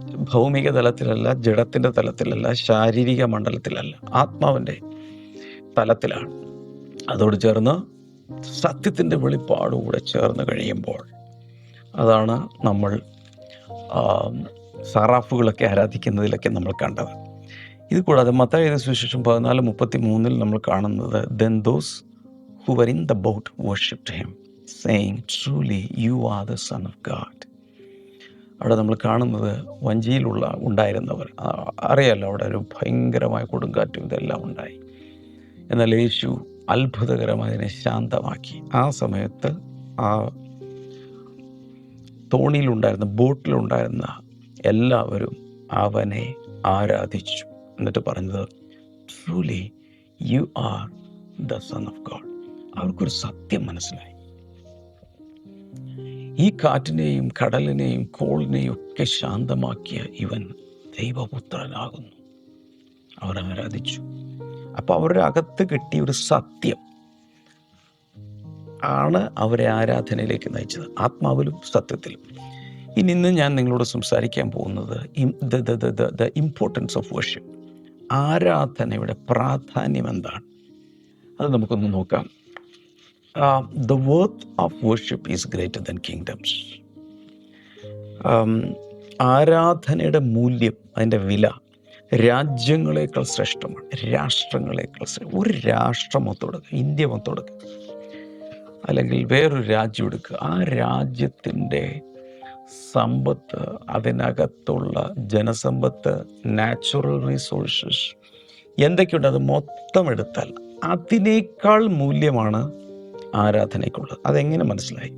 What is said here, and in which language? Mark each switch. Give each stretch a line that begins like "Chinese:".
Malayalam: ഭൗമിക തലത്തിലല്ല, ജഡത്തിൻ്റെ തലത്തിലല്ല, ശാരീരിക മണ്ഡലത്തിലല്ല, ആത്മാവിൻ്റെ തലത്തിലാണ്. അതോട് ചേർന്ന് സത്യത്തിൻ്റെ വെളിപ്പാടുകൂടെ ചേർന്ന് കഴിയുമ്പോൾ അതാണ് നമ്മൾ സറാഫുകളൊക്കെ ആരാധിക്കുന്നതിലൊക്കെ നമ്മൾ കണ്ടത്. ഇത് കൂടാതെ മത്തായിയുടെ സുവിശേഷം 14:33 നമ്മൾ കാണുന്നത്
English: then those who were in the boat worshipped him saying truly you are the son of God.
Malayalam: അവിടെ നമ്മൾ കാണുന്നത് വഞ്ചിയിലുള്ള ഉണ്ടായിരുന്നവർ, അറിയാലോ അവിടെ ഒരു ഭയങ്കരമായ കൊടുങ്കാറ്റും ഇതെല്ലാം ഉണ്ടായി. എന്നാൽ യേശു അത്ഭുതകരമായി അതിനെ ശാന്തമാക്കി. ആ സമയത്ത് ആ തോണിയിലുണ്ടായിരുന്ന ബോട്ടിലുണ്ടായിരുന്ന എല്ലാവരും അവനെ ആരാധിച്ചു. എന്നിട്ട് പറഞ്ഞത്,
English: Truly you are the son of God.
Malayalam: അവർക്കൊരു സത്യം മനസ്സിലായി. ഈ കാറ്റിനെയും കടലിനെയും കോളിനെയും ഒക്കെ ശാന്തമാക്കിയ ഇവൻ ദൈവപുത്രനാകുന്നു. അവർ ആരാധിച്ചു. അപ്പോൾ അവരുടെ അകത്ത് കിട്ടിയ ഒരു സത്യം ആണ് അവരെ ആരാധനയിലേക്ക് നയിച്ചത്, ആത്മാവിലും സത്യത്തിലും. ഇന്ന് ഞാൻ നിങ്ങളോട് സംസാരിക്കാൻ പോകുന്നത്
English: The importance of worship.
Malayalam: ആരാധനയുടെ പ്രാധാന്യം എന്താണ്, അത് നമുക്കൊന്ന് നോക്കാം.
English: The worth of worship is greater than kingdoms.
Malayalam: ആരാധനയുടെ മൂല്യം, അതിൻ്റെ വില രാജ്യങ്ങളെക്കാൾ ശ്രേഷ്ഠമാണ്, രാഷ്ട്രങ്ങളെക്കാൾ ശ്രേഷ്ഠം. ഒരു രാഷ്ട്രം മൊത്തം, ഇന്ത്യ മൊത്തം, അല്ലെങ്കിൽ വേറൊരു രാജ്യം എടുക്കുക. ആ രാജ്യത്തിൻ്റെ സമ്പത്ത്, അതിനകത്തുള്ള ജനസമ്പത്ത്, നാച്ചുറൽ റിസോഴ്സസ് എന്തൊക്കെയുണ്ട്, അത് മൊത്തം എടുത്താൽ അതിനേക്കാൾ മൂല്യമാണ് ആരാധനയ്ക്കുള്ളത്. അതെങ്ങനെ മനസ്സിലായി?